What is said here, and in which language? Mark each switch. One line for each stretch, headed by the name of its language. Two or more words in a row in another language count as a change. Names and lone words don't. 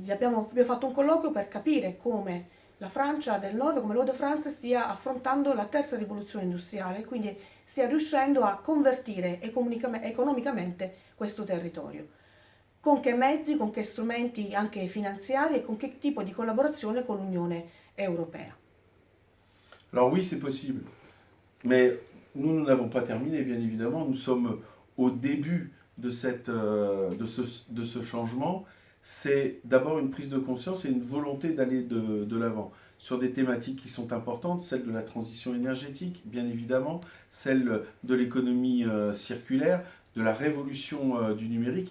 Italian: Abbiamo fatto un colloquio per capire come la Francia del Nord, come l'Hauts-de-France stia affrontando la terza rivoluzione industriale, quindi stia riuscendo a convertire economicamente questo territorio. Con che mezzi, con che strumenti anche finanziari e con che tipo di collaborazione con l'Unione Europea.
French: Alors oui, c'est possible. Mais nous n'avons pas terminé, bien évidemment. Nous sommes au début de ce changement. C'est d'abord une prise de conscience et une volonté d'aller de l'avant sur des thématiques qui sont importantes, celle de la transition énergétique, bien évidemment, celle de l'économie circulaire, de la révolution du numérique.